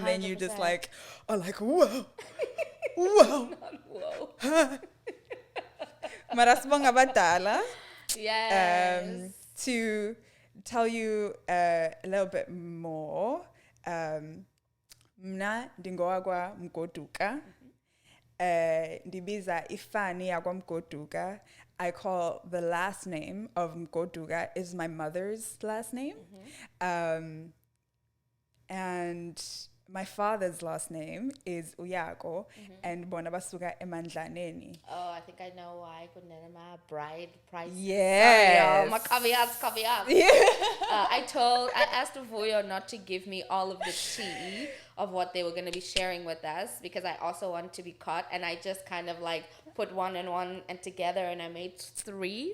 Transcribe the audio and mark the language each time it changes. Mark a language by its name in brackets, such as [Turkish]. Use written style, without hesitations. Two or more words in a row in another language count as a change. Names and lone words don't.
[English] Then you just whoa, whoa. Whoa. Marasbonga Badala. Yes. To tell you a little bit more, [Xhosa] mna ndingowakwa Mgoduka. Ndibiza ifani yakwa Mgoduka. [English] I call the last name of Mgoduka is my mother's last name. And my father's last name is Uyako, and [Xhosa] bona basuka emandlaneni. [English] Oh, I think I know why. Kunenema bride price. Yes. Sorry, my caveats. Yeah. I asked Vuyo not to give me all of the tea of what they were going to be sharing with us because I also want to be caught, and I just kind of like put one and together, and I made 3.